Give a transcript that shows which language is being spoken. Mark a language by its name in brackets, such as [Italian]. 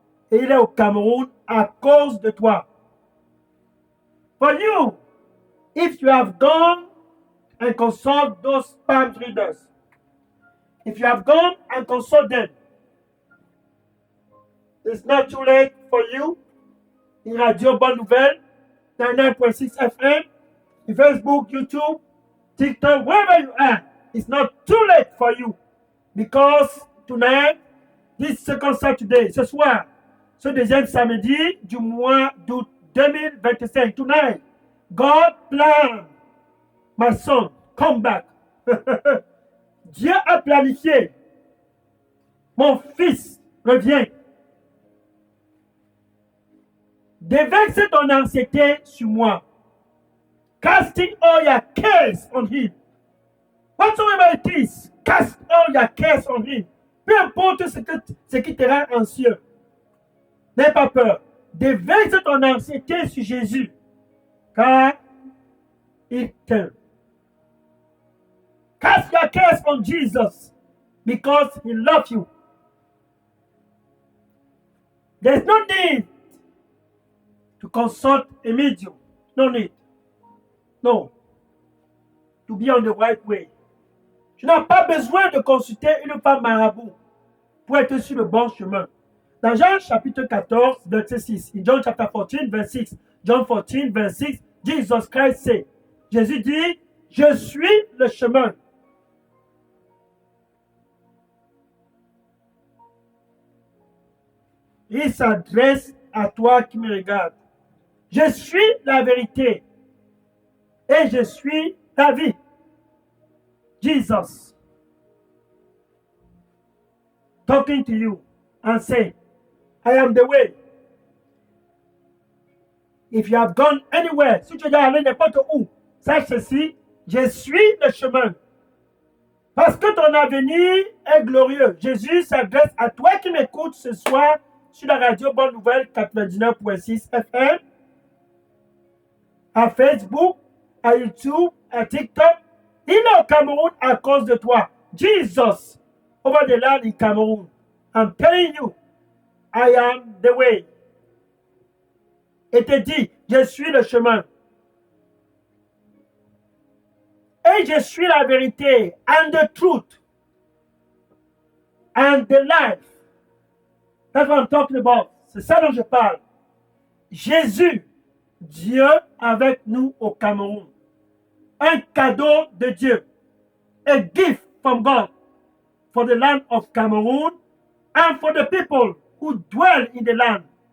[French] et il est au Cameroun à cause de toi. [English] For you, if you have gone and consult those palm readers, if you have gone and consult them, it's not too late for you. In Radio Bonne Nouvelle, 99.6 FM, in Facebook, YouTube, TikTok, wherever you are, it's not too late for you. Because tonight, this second Saturday, [French] ce soir, ce deuxième samedi du mois d'août 2025, [English] tonight, God planned, my son, come back. [French] Dieu a planifié. Mon fils, reviens. Déverse ton anxiété sur moi. [English] Casting all your cares on him. Whatsoever it is, cast all your cares on him. [French] Peu importe ce qui te rend anxieux. N'aie pas peur. Déverse ton anxiété sur Jésus. Car il t'aime. [English] Cast your cares on Jesus. Because he loves you. There's no need to consult a medium. No need. No. To be on the right way. [French] Tu n'as pas besoin de consulter une femme marabout pour être sur le bon chemin. Dans Jean chapitre 14, verset 6, [English] in John chapter 14, verse 6, John 14, verse 6, Jesus Christ said, [French] Jésus dit, je suis le chemin. Il s'adresse à toi qui me regarde. Je suis la vérité et je suis la vie. [English] Jesus talking to you and saying, I am the way. If you have gone anywhere, [French] si tu es allé n'importe où, sache ceci, je suis le chemin. Parce que ton avenir est glorieux. Jésus s'adresse à toi qui m'écoutes ce soir sur la radio Bonne Nouvelle 99.6 FM, à Facebook, à YouTube, à TikTok. Il est au Cameroun à cause de toi. [English] Jesus, over the land in Cameroon. I'm telling you, I am the way. [French] Et te dit, je suis le chemin. Et je suis la vérité, [English] and the truth, and the life. That's what I'm talking about. [French] C'est ça dont je parle. Jésus, Dieu avec nous au Cameroun. Un cadeau de Dieu. [English] A gift from God for the land of Cameroon and for the people who dwell in the land.